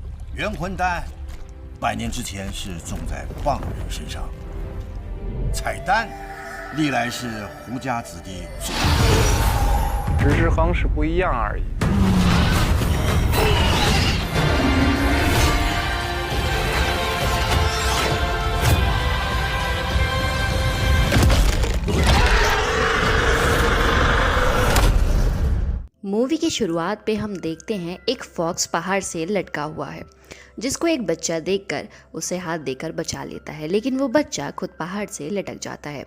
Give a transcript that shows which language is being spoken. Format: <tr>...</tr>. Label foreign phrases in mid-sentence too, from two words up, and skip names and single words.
<zh>元魂丹100年之前是种在棒人身上，彩丹历来是胡家子弟最实施方式不一样而已。</zh> <hi>मूवी की शुरुआत पे हम देखते हैं एक फॉक्स पहाड़ से लटका हुआ है, जिसको एक बच्चा देखकर उसे हाथ देकर बचा लेता है, लेकिन वो बच्चा खुद पहाड़ से लटक जाता है।</hi>